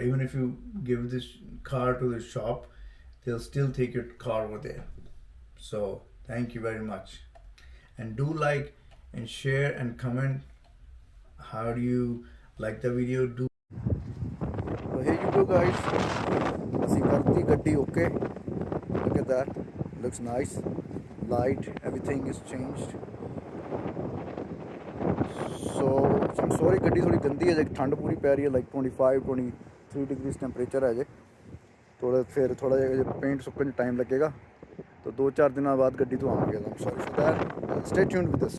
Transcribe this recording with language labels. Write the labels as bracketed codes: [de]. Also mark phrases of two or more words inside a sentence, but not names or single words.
[en] Even if you give this car to the shop, they'll still take your car over there. So thank you very much, and do like and share and comment. How do you like the video? Do So here you go, guys. [pa] ਅਸੀਂ ਕਰਤੀ ਗੱਡੀ okay. [en] Look at that. Looks nice. Light, everything is changed. So I'm sorry, [pa] ਗੱਡੀ ਥੋੜੀ ਗੰਦੀ ਹੈ ਜੇ ਠੰਡ ਪੂਰੀ ਪੈ ਰਹੀ ਹੈ, [en] like 23 degrees [pa] ਟੈਂਪਰੇਚਰ ਹੈ ਜੇ ਥੋੜਾ ਜਿਹਾ ਪੇਂਟ ਸੁੱਕਣ 'ਚ ਟਾਈਮ ਲੱਗੇਗਾ, ਤਾਂ 2-4 ਦਿਨਾਂ ਬਾਅਦ ਗੱਡੀ ਤੋਂ ਆਵਾਂਗੇ। [en] I'm sorry for that. Stay tuned with this.